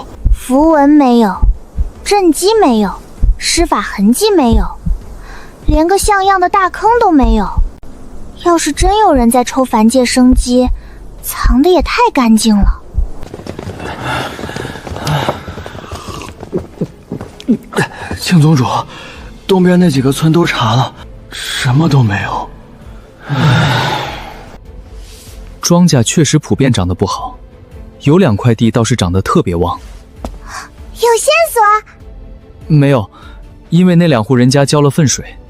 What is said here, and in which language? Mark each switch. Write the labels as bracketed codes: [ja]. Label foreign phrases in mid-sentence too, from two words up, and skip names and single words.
[zh] 符文沒有，震基沒有，施法痕跡沒有，連個像樣的大坑都沒有。要是真有人在抽凡界生机，藏的也太干淨了。庆宗主，东邊那幾個村都查了，什麼都沒有。莊稼確實普遍長得不好，有2塊地倒是長得特別旺。有線索？沒有，因為那2戶人家澆了糞水。